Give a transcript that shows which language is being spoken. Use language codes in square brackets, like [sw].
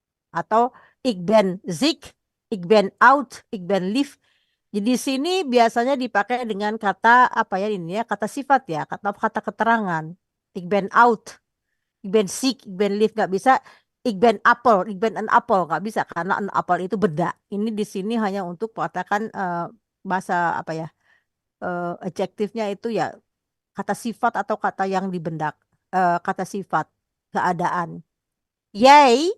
[nl] Atau ik ben ziek, ik ben oud, ik ben lief. [id] Jadi di sini biasanya dipakai dengan kata apa ya ini ya, kata sifat ya, kata keterangan. [nl] Ik ben oud, ik ben ziek, ik ben lief, [id] nggak bisa. [nl] Ik ben apel, ik ben een apel, [id] nggak bisa karena [nl] een apel [id] itu beda. Ini di sini hanya untuk mengatakan bahasa apa ya, adjektifnya itu ya kata sifat atau kata yang dibendak, kata sifat keadaan. Jij